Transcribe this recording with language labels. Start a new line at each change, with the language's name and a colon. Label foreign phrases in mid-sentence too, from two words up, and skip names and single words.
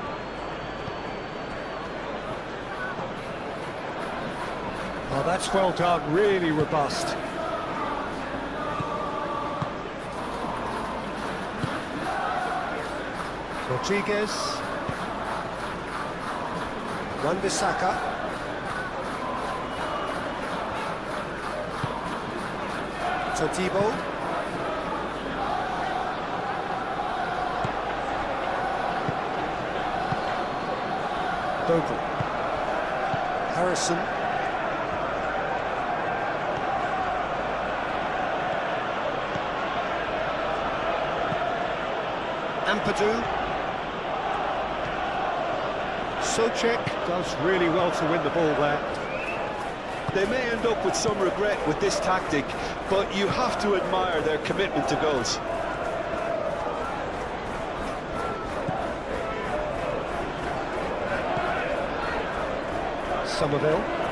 English: Oh, that's well done, really robust. Rodriguez. Wan-Bissaka. Todibo. Bogle. Harrison. Ampadu. Socek does really well to win the ball there. They may end up with some regret with this tactic, but you have to admire their commitment to goals. Somerville.